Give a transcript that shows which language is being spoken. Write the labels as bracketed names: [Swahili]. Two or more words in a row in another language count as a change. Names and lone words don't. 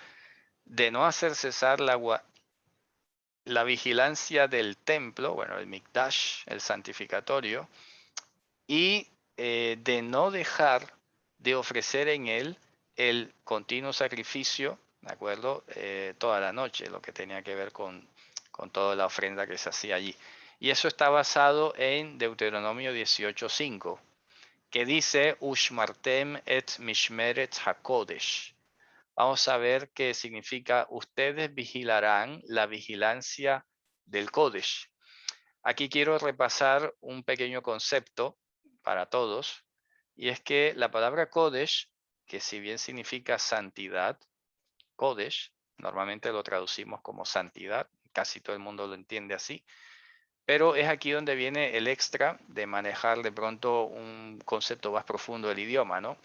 [Spanish] De no hacer cesar la vigilancia del templo, bueno, el mikdash, el santificatorio, y de no dejar de ofrecer en él el continuo sacrificio, ¿de acuerdo? Toda la noche, lo que tenía que ver con toda la ofrenda que se hacía allí. Y eso está basado en Deuteronomio 18:5, que dice, [Hebrew] ושמרתם את משמרת הקדש. [Spanish] Vamos a ver qué significa, ustedes vigilarán la vigilancia del Kodesh. Aquí quiero repasar un pequeño concepto para todos, y es que la palabra Kodesh, que si bien significa santidad, Kodesh, normalmente lo traducimos como santidad, casi todo el mundo lo entiende así, pero es aquí donde viene el extra de manejar de pronto un concepto más profundo del idioma, ¿no?